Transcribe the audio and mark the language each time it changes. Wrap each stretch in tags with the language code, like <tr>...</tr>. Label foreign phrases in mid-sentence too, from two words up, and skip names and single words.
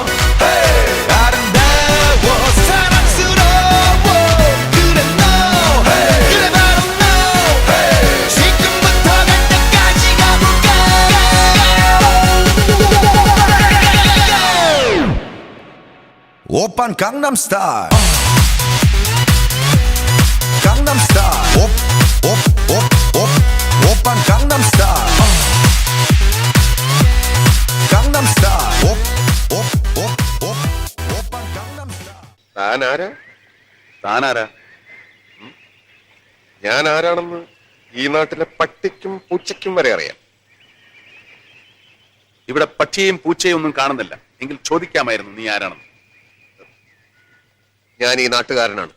<ko>아름다워 사랑스러워 그래 너 그래 바로 너 지금부터 갈 때까지 가볼까 오빤 강남스타일 강남스타일 오빤 강남스타일 강남스타일 오빤 강남스타일</ko> <ml>താനാരാ? ഞാൻ ആരാണെന്ന് ഈ നാട്ടിലെ പട്ടിക്കും പൂച്ചയ്ക്കും വരെ അറിയാം. ഇവിടെ പക്ഷിയെയും പൂച്ചയും ഒന്നും കാണുന്നില്ല. എങ്കിൽ ചോദിക്കാമായിരുന്നു നീ ആരാണെന്ന്. ഞാൻ ഈ നാട്ടുകാരനാണ്.</ml>